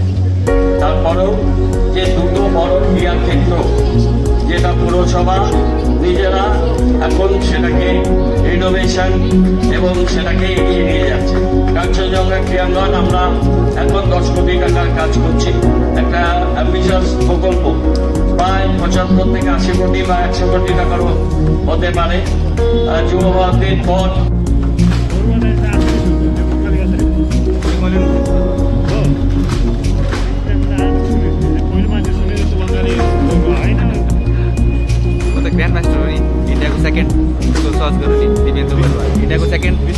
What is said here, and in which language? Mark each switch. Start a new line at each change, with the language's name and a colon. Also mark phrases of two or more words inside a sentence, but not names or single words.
Bangla: তারপরেও যে দুটো বড় ক্রীড়াক্ষেত্র, যেটা পুরসভা নিজেরা এখন সেটাকে রিনোভেশন এবং সেটাকে এগিয়ে নিয়ে যাচ্ছে। কাঞ্চনজঙ্ঘা ক্রীড়াঙ্গন আমরা এখন 10 কোটি টাকার কাজ করছি, একটা অ্যাম্বিশাস প্রকল্প, প্রায় 75 থেকে 80 কোটি বা 100 কোটি টাকারও হতে পারে। যুব ভারতীর পর
English: grand master
Nepali: हो इंडिया को सेकंड तो सर्च करो नि दिव्येन्द्र बरुवा इंडिया को सेकंड